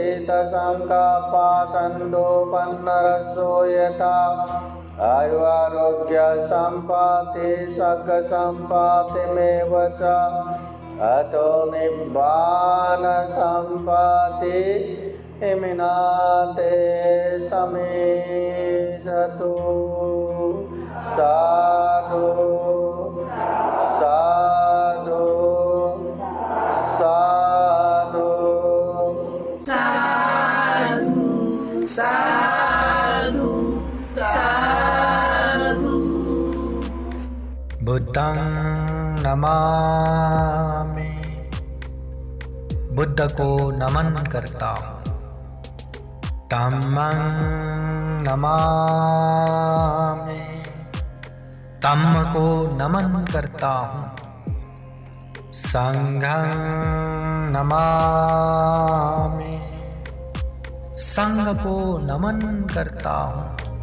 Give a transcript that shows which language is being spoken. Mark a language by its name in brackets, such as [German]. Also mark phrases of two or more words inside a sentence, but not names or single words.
[Pali] चेतसङ्कपाचन्दोपन्नरसो यथा आयुरारोग्यसम्पत्ति सक्खसम्पत्तिमेव च अतो निब्बानसम्पत्ति इमिनाते समेचतु। साधु साधु साधु साधु साधु साधु। बुद्धं नमामि, [Hindi] बुद्ध को नमन करता हूँ। [Pali] धम्मं नमामि, [Hindi] धम्म को नमन करता हूँ। [Pali] संघं नमामि, [Hindi] संघ को नमन करता हूँ।